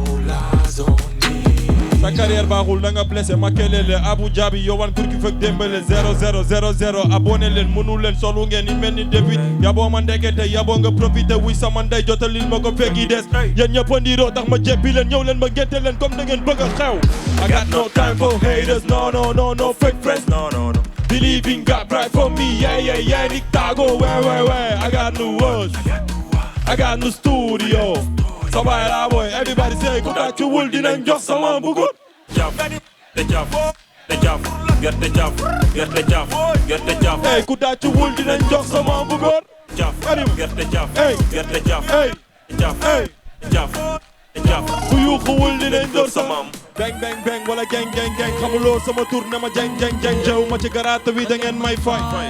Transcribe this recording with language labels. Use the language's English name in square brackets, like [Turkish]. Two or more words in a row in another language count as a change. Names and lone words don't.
[Wolof] sa carrière baaxul da nga blessé ma kelele Abu Dhabi yowan kur ki fekk Dembélé 0-0-0-0 abonné leen mënu leen solu ngeen ni mel ni début yaboo ma ndekete yaboo nga profité wuy sama ndey jotalil ma ko fekki des yéen ñëpp a ndiiroo tax ma jeppi leen ñëw leen ma ngente leen comme da ngeen bëgg a xew [English] I got no time for haters no fake friends no believing God right for me yeah Nictago where I got new words I got new studio so bye la boy everybody say [Wolof] ku tàccuwul dinañ jox sama bugut gerte jaaf hey ku tàccuwul dinañ jox sama bugut gerte jaaf ku yuuxuwul dinañ door sama bang wala gang xamuloo sama tur ne ma jeng jew ma ci garaata wi da ngeen may fay